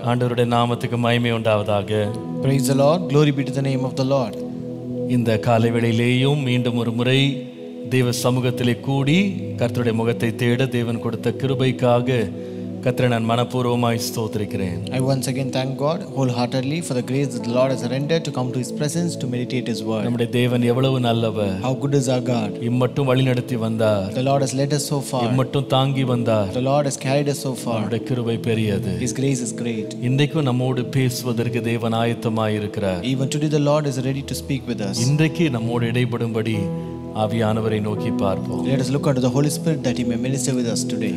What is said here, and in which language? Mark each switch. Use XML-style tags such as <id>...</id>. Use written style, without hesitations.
<ta>ஆண்டவருடைய நாமத்துக்கு மகிமை உண்டாவதாக.</ta> <en>Praise the Lord. Glory be to the name of the Lord.</en> <ta>இந்த காலை வேளையிலேயும் மீண்டும் ஒரு முறை தேவ சமூகத்திலே கூடி கர்த்தருடைய முகத்தை தேட தேவன் கொடுத்த கிருபைக்காக கர்த்தரை நான் மனப்பூர்வமாய் ஸ்தோத்திரிக்கிறேன்.</ta> <en>I once again thank God wholeheartedly for the grace that the Lord has rendered to come to His presence to meditate His word.</en> <ta>நம்முடைய தேவன் எவ்வளவு நல்லவர்.</ta> <en>How good is our God.</en> <ta>இம்மட்டும் வழிநடத்தி வந்தார்.</ta> <en>The Lord has led us so far.</en> <ta>இம்மட்டும் தாங்கி வந்தார்.</ta> <en>The Lord has carried us so far.</en> <ta>அவருடைய கிருபை பெரியது.</ta> <en>His grace is great.</en> <ta>இன்றைக்கும் நம்மோடு பேசுவதற்கு தேவன் ஆயத்தமாய் இருக்கிறார்.</ta> <en>Even today the Lord is ready to speak with us.</en> <ta>இன்றைக்கு நம்மோடு இடைபடும்படி ஆவியானவரை நோக்கி பார்ப்போம்.</ta> <en>Let us look unto the Holy Spirit that He may minister with us today.</en>